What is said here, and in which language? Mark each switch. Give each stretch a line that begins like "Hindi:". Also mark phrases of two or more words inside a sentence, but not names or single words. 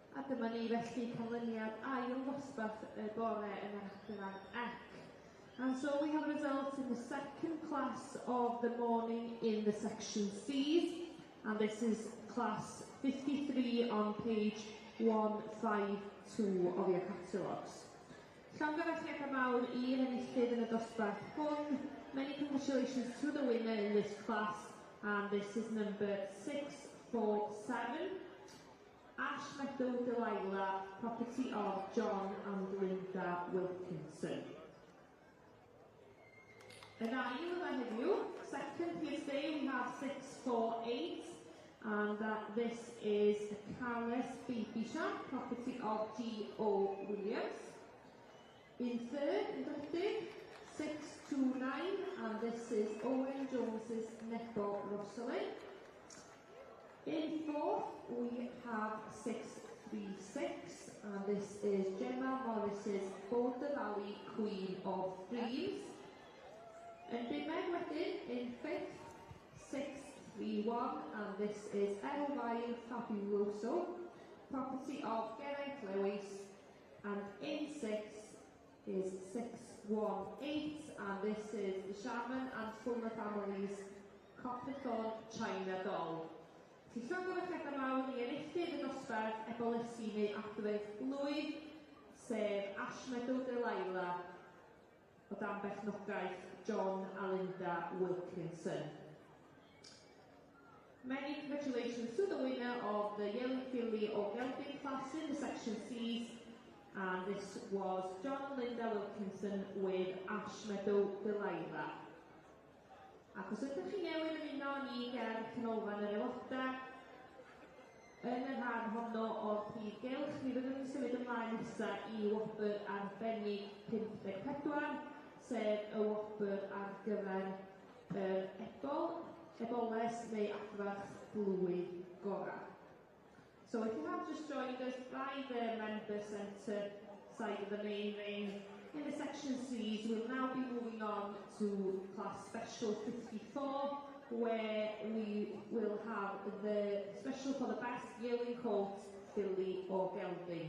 Welsh: dyma ni felly canlyniad ail ddosbarth y bore yn yr adran Ec.
English: And so we have results in the second class of the morning in the section C's, and this is class 53 on page 152 of your catalogues.
Welsh: Llongyfarchiadau mawr i'r enillydd yn y dosbarth hwn.
English: Many congratulations to the winner in this class, and this is number 647. Ash Meadow Delilah, property of John and Linda Wilkinson.
Welsh: Yn ail yma heddiw,
English: second PSA, we have 648, and this is Carles Baby Shop, property of G.O. Williams. In third, in drydydd, 629, and this is Owen Jones's Nebo Rosalind. In fourth, we have 636, and this is Gemma Morris's Border Valley Queen of Dreams.
Welsh: And bumed wedyn,
English: in fifth, 631, and this is Elvine Fabuloso, property of Geraint Lewis. And in sixth is 618, and this is the Shaman and Fuller families, Copperthorne China Doll.
Welsh: Felly llongyfarchiadau mawr i enillydd y dosbarth ebolysu neu adref blwydd, sef Ash Meadow Delilah o dan berchnogaeth John a Linda Wilkinson.
English: Many congratulations to the winner of the Yellow Filly or Gelding class in the section C's, and this was John and Linda Wilkinson with Ash Meadow Delilah.
Welsh: Ac os ydych chi newydd ymuno ni ger canolfan yr aelodau, yn y rhan honno o'r prif gylch, mi fyddwn ni'n symud ymlaen nesaf i wobr arbennig 54, sef y wobr ar gyfer eboles neu adfarch blwydd gorau.
English: So if you have just joined us by the member centre side of the main ring, in the section C's, we'll now be moving on to class special 54, where we will have the special for the best yearling colt, filly or gelding.